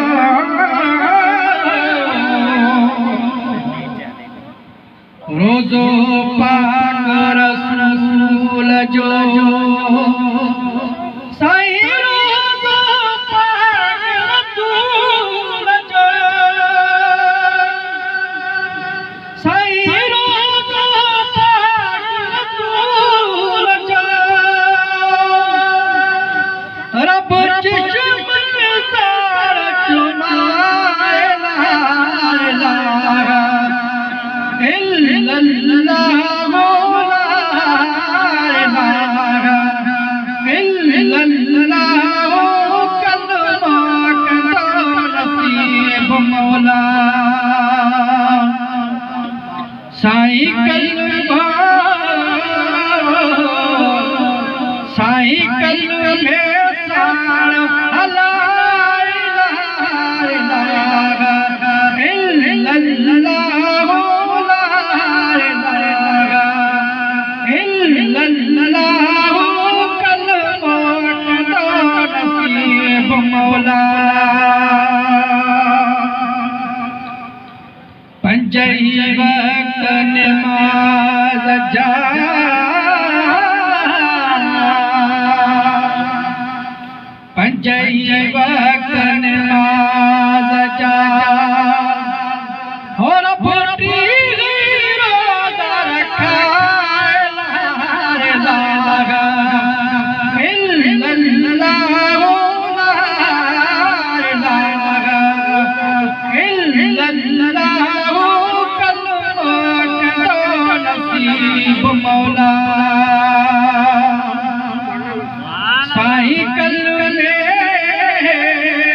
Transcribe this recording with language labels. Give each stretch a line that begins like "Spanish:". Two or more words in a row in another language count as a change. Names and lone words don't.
Sindhi: रोज़ो पाक रसूल जो साईं रोज़ो पाक रसूल जो साईं रोज़ो पाक रसूल जो रब जिस्म सार चुनाए
Arabic: لا إله إلا الله لا إله إلا الله
Sindhi: कल्बो कदो नसीब मौला साईं कल्ब में साण हला
Arabic: إله إلا الله لا إله إلا الله कल्बो कदो नसीब मौला
Sindhi: पंजई वक्त नमाज जा पंजई वक्त नमाज जा और फुटी रोजा रखा
Arabic: إله إلا الله لا إله إلا الله
Sindhi: कल्बो कदो नसीब मौला साईं कल्ब में